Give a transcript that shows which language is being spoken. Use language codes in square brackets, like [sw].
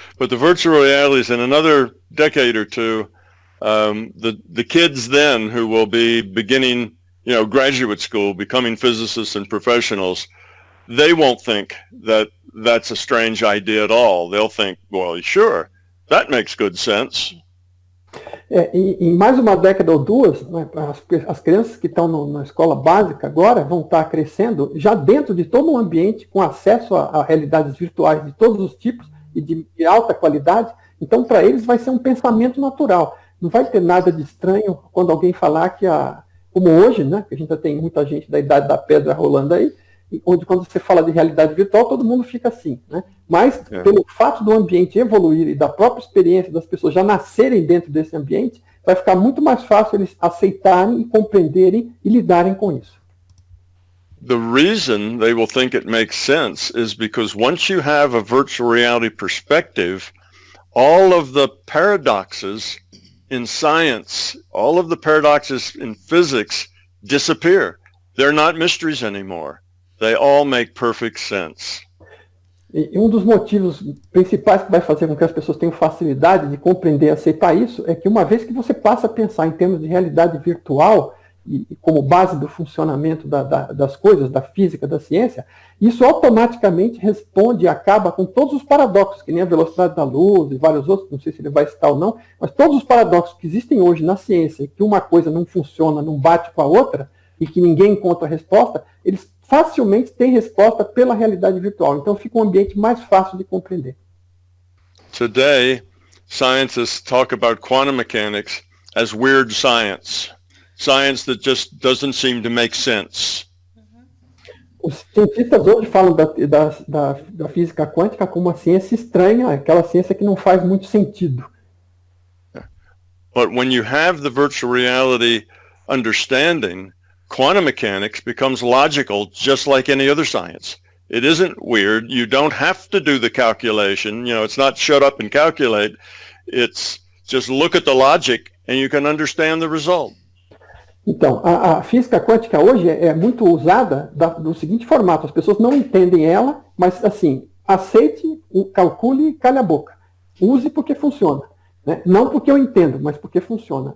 [en] But the virtual realities in another decade or two, the kids then who will be beginning, graduate school, becoming physicists and professionals, they won't think that that's a strange idea at all. They'll think, well, sure, that makes good sense. [pt] Em mais uma década ou duas, né, as crianças que estão na escola básica agora vão estar crescendo já dentro de todo um ambiente com acesso a realidades virtuais de todos os tipos e de alta qualidade. Então, para eles vai ser um pensamento natural. Não vai ter nada de estranho quando alguém falar que, como hoje, né, que a gente já tem muita gente da idade da pedra rolando aí, onde quando você fala de realidade virtual, todo mundo fica assim, né? Mas pelo fato do ambiente evoluir e da própria experiência das pessoas já nascerem dentro desse ambiente, vai ficar muito mais fácil eles aceitarem e compreenderem e lidarem com isso. [en] The reason they will think it makes sense is because once you have a virtual reality perspective, all of the paradoxes in science, all of the paradoxes in physics disappear. They're not mysteries anymore. They all make perfect sense. [pt] E um dos motivos principais que vai fazer com que as pessoas tenham facilidade de compreender e aceitar isso é que uma vez que você passa a pensar em termos de realidade virtual e como base do funcionamento das coisas, da física, da ciência, isso automaticamente responde e acaba com todos os paradoxos, que nem a velocidade da luz e vários outros, não sei se ele vai citar ou não, mas todos os paradoxos que existem hoje na ciência, que uma coisa não funciona, não bate com a outra, e que ninguém encontra a resposta, eles facilmente têm resposta pela realidade virtual. Então fica um ambiente mais fácil de compreender. [en] Today, scientists talk about quantum mechanics as weird science. Science that just doesn't seem to make sense. [pt] Os cientistas hoje falam da física quântica como uma ciência estranha, aquela ciência que não faz muito sentido. [en] But when you have the virtual reality understanding, quantum mechanics becomes logical just like any other science. It isn't weird. You don't have to do the calculation. It's not shut up and calculate. It's just look at the logic and you can understand the result. [pt] Então, a física quântica hoje é muito usada do seguinte formato. As pessoas não entendem ela, mas assim, aceite, calcule e cale a boca. Use porque funciona. Né? Não porque eu entendo, mas porque funciona.